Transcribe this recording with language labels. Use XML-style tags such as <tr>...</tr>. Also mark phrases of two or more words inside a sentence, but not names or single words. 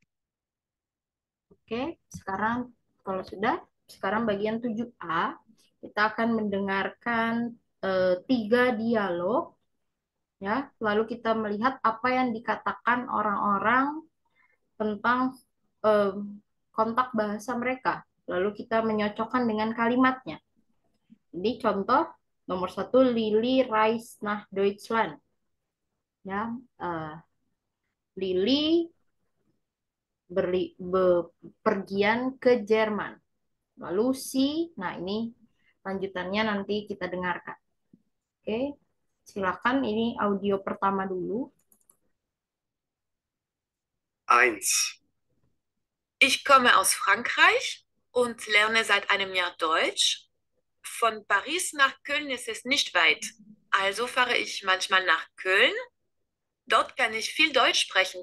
<id>Oke, sekarang kalau sudah, sekarang bagian 7A, kita akan mendengarkan 3 dialog, ya. Lalu kita melihat apa yang dikatakan orang-orang tentang eh, kontak bahasa mereka. Lalu kita menyocokkan dengan kalimatnya. Jadi contoh nomor 1,</id> <de>Lili reist nach Deutschland.</de> <id>Ya, Lili bepergian ke Jerman. Lalu si, nah ini lanjutannya nanti kita dengarkan. Oke, silakan ini audio pertama dulu.</id> <de>1. Ich komme aus Frankreich und lerne seit einem Jahr Deutsch. Von Paris nach Köln ist es nicht weit. Also fahre ich manchmal nach Köln. Dort kann ich viel Deutsch sprechen.</de>